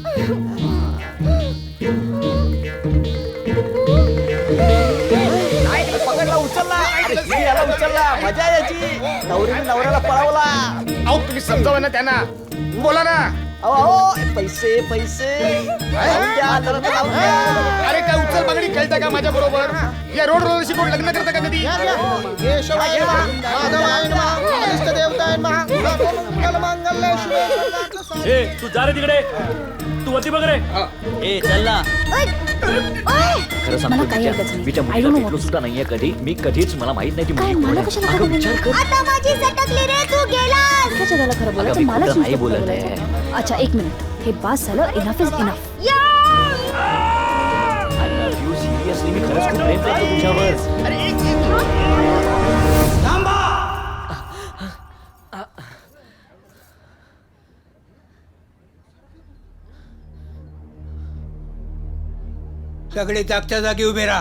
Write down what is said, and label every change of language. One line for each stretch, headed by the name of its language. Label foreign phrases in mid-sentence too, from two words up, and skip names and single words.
Marathi: पकडला उचलला. अरे, याला उचलला. मजा याची. नवरीने नवऱ्याला पळवला. अहो तुम्ही समजावा ना त्यांना. बोला ना. अहो पैसे पैसे लावून द्या, जरा तर लावून द्या. अरे काय उचल मागणी खेळता का माझ्या बरोबर? या रोड रोड शिकून लग्न करता का कधी?
Sanskrit: केशवाय नमः, माधवाय नमः, इष्टदेवताय नमः, सर्वमंगलमांगल्ये शिवे सर्वार्थ
Marathi: ए तू जा रे तिकडे. तू वरती बघ रे. ए चल ना. खरं सांगतो काही विचार. हरकत नाही. मी त्या
English: I
Marathi: मुलीला
English: don't know
Marathi: भेटलो सुद्धा नाहीये कधी. मी कधीच मला माहित नाही ती काय, मुलगी कोण मला आहे. कशाला अगं, खरं विचार कर. आता माझी सटकली रे, तू गेलास. त्याला खरं बोलायचं मी मला खोटं नाही चिंता बोलत बोलायचं. आहे. अच्छा एक मिनिट. हे बास झालं.
English: enough is enough. I love you, seriously.
Marathi: मी खरंच खूप प्रेम करतो तुझ्यावर. थांबा. सगळे जागच्या जागी उभे राहा.